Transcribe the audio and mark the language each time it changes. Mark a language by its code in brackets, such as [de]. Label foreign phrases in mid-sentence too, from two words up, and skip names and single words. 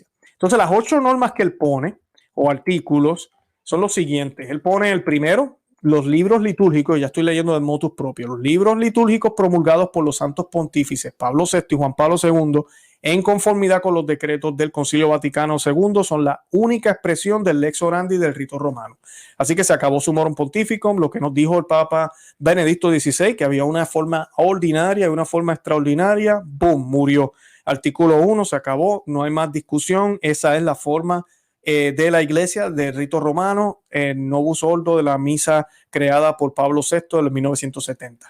[es] Entonces, las 8 normas que él pone, o artículos, son los siguientes. Él pone el primero: los libros litúrgicos, ya estoy leyendo del motus propio, los libros litúrgicos promulgados por los santos pontífices Pablo VI y Juan Pablo II, en conformidad con los decretos del Concilio Vaticano II, son la única expresión del [la] lex orandi [es] del rito romano. Así que se acabó Summorum Pontificum, lo que nos dijo el Papa Benedicto XVI, que había una forma ordinaria y una forma extraordinaria. ¡Boom! Murió. Artículo 1, se acabó, no hay más discusión. Esa es la forma de la Iglesia, del rito romano, el Novus Ordo de la misa creada por Pablo VI en 1970.